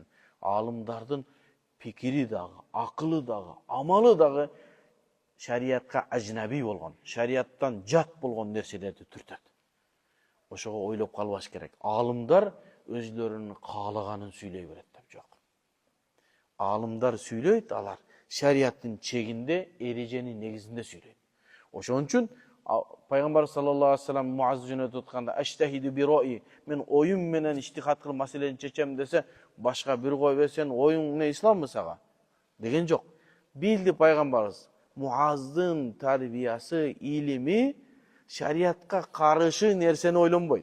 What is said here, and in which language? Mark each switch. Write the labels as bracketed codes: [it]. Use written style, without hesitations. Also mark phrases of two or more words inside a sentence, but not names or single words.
[ky] Алымдардын пикири дагы, акылы дагы, амалы дагы шариатка ажнаби болгон, шариаттан жат болгон нерселерди түртөт. Ошого ойлоп калбаш керек. Алымдар өзлөрүнүн каалаганын сүйлөй берет деп жок. Алымдар сүйлөйт, алар шариаттын чегинде, эреженин негизинде сүйлөйт. Ошон үчүн Пайгамбар [ar] صلى الله عليه وسلم [ky] Муаз жөнөтүп атканда [ar] أجتهد برأيي, [ky] мен оюм менен иштихат кылып маселени чечем десе, башка бир кой берсен, оюң не исламбы сага деген жок. Билди пайгамбарыбыз, Муаздын тарбиясы, илими шариатка каршы нерсени ойлонбойт.